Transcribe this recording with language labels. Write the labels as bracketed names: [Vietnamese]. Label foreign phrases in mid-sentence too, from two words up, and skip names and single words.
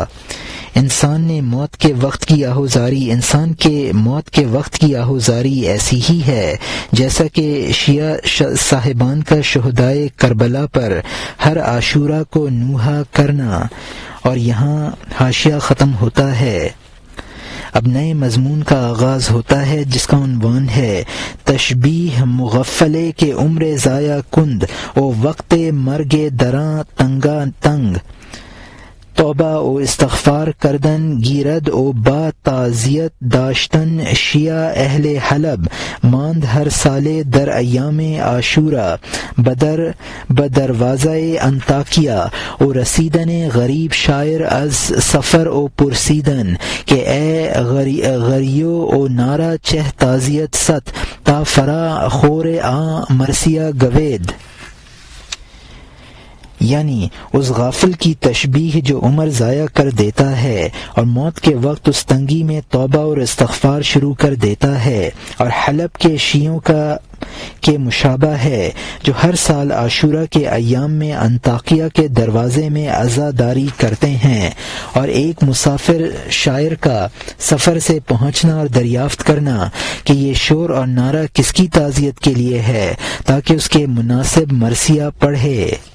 [Urdu] انسان کے موت کے وقت کی آہوزاری ایسی ہی ہے جیسا کہ شیعہ صاحبان کا شہدائے کربلا پر ہر عاشورہ کو نوحہ کرنا۔ اور یہاں حاشیہ ختم ہوتا ہے۔ اب نئے مضمون کا آغاز ہوتا ہے جس کا عنوان ہے [Persian] تشبیہ مغفلے کے عمر ضائع کند او وقت مرگ دراں تنگا تنگ، توبہ او استغفار کردن گیرد او با تعزیت داشتن شیعہ اہل حلب ماند ہر سالے در ایام عاشورہ بدروازہ انطاکیہ او رسیدن غریب شاعر از سفر او پرسیدن کہ اے غریو او نارا چہ تعزیت ست تا فرا خور آ مرثیہ گوید، [Urdu] یعنی اس غافل کی تشبیہ جو عمر ضائع کر دیتا ہے اور موت کے وقت اس تنگی میں توبہ اور استغفار شروع کر دیتا ہے، اور حلب کے شیعوں کے مشابہ ہے جو ہر سال عاشورہ کے ایام میں انطاکیہ کے دروازے میں عزاداری کرتے ہیں، اور ایک مسافر شاعر کا سفر سے پہنچنا اور دریافت کرنا کہ یہ شور اور نعرہ کس کی تعزیت کے لیے ہے تاکہ اس کے مناسب مرثیہ پڑھے۔